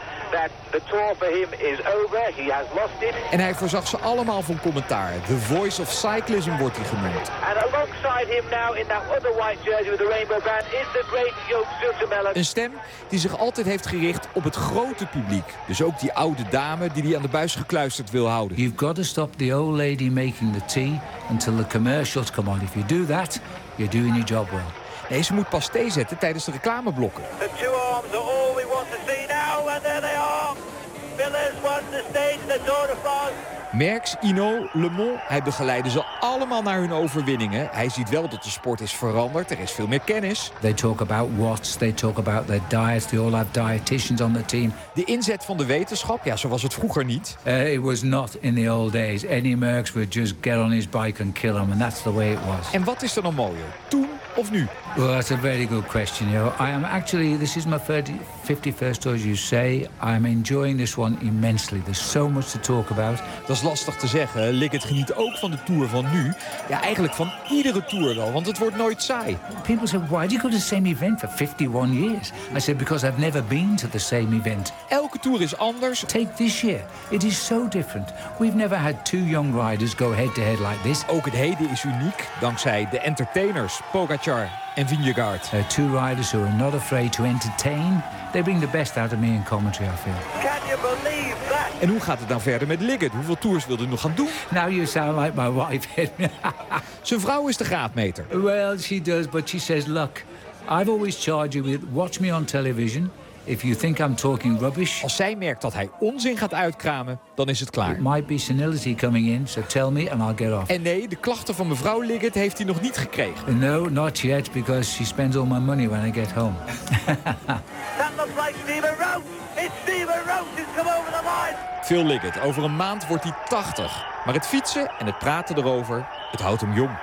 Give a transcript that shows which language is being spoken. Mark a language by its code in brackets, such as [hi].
[en] That the tour for him is over, he has lost it. [nl] En hij voorzag ze allemaal van commentaar. [en] The Voice of Cyclism [nl] wordt hij genoemd. [en] And alongside him now in that other white jersey with the rainbow band is the great Joop Zoetemelk. [nl] Een stem die zich altijd heeft gericht op het grote publiek. Dus ook die oude dame die aan de buis gekluisterd wil houden. [en] You've got to stop the old lady making the tea until the commercials come on. If you do that, you're doing your job well. [nl] Nee, ze moet pas thee zetten tijdens de reclameblokken. [en] The two arms are all we want to see now, and there they are. Phil has won the stage in the Tour de France. [nl] Merckx, Hinault, Le Mans, hij begeleiden ze allemaal naar hun overwinningen. Hij ziet wel dat de sport is veranderd, er is veel meer kennis. [en] They talk about watts, they talk about their diets, they all have dietitians on the team. [nl] De inzet van de wetenschap, ja, zo was het vroeger niet. [en] It was not in the old days. Any Merckx would just get on his bike and kill him, and that's the way it was. [nl] En wat is er dan mooier, toen of nu? [en] Well, that's a very good question, yo. I am actually, this is my 51st tour, as you say. I'm enjoying this one immensely. There's so much to talk about. [nl] Dat is lastig te zeggen. Liggett geniet ook van de tour van nu. Ja, eigenlijk van iedere tour wel, want het wordt nooit saai. [en] People say, why do you go to the same event for 51 years? I said, because I've never been to the same event. [nl] Elke tour is anders. [en] Take this year. It is so different. We've never had two young riders go head-to-head like this. [nl] Ook het heden is uniek, dankzij de entertainers, Pogacar en Vingegaard. [en] Two riders who are not afraid to entertain. They bring the best out of me in commentary, I feel. Can you believe that? [nl] En hoe gaat het dan verder met Liggett? Hoeveel tours wil hij nog gaan doen? [en] Now you sound like my wife. [nl] Zijn vrouw is de graadmeter. [en] Well, she does, but she says, look, I've always charged you with watch me on television. If you think I'm talking rubbish. [nl] Als zij merkt dat hij onzin gaat uitkramen, dan is het klaar. [en] It might be senility coming in, so tell me and I'll get off. [nl] En nee, de klachten van mevrouw Liggett heeft hij nog niet gekregen. [en] No, not yet, because she spends all my money when I get home. That looks like Steven Roach. It's Steven Roach who's come over the line. [nl] Phil Liggett, over een maand wordt hij 80. Maar het fietsen en het praten erover, het houdt hem jong.